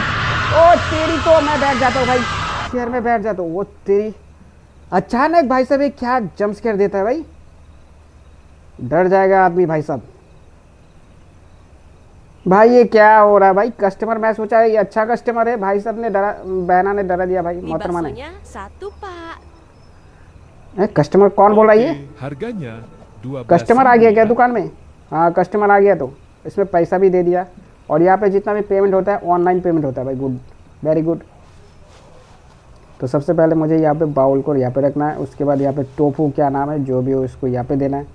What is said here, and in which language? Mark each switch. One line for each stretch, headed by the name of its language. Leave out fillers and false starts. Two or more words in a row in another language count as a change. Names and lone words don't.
Hindi: ओ तेरी, तो मैं बैठ जाता हूँ भाई, चेयर में बैठ जाता हूँ। वो तेरी, अचानक भाई साहब ये क्या
English: jump scare
Hindi: देता है भाई, डर जाएगा आदमी भाई साहब। भाई ये क्या हो रहा है भाई? कस्टमर, मैं सोचा ये अच्छा कस्टमर है, भाई साहब ने डरा, बहना ने डरा दिया भाई,
Indonesian: Mie
Hindi: मोहतरमा ने।
Indonesian: baksonya satu, Pak.
Hindi: कस्टमर कौन बोल रहा है ये?
Indonesian: Oke, harganya 12
Hindi: कस्टमर आ गया क्या
Indonesian: ya.
Hindi: दुकान में? हाँ कस्टमर आ गया, तो इसमें पैसा भी दे दिया। और यहाँ पे जितना भी पेमेंट होता है
English: online payment
Hindi: होता है भाई।
English: good, very good.
Hindi: तो सबसे पहले मुझे यहाँ पे बाउल को यहाँ पे रखना है, उसके बाद यहाँ पे टोफू, क्या नाम है जो भी हो, इसको यहाँ पे देना है।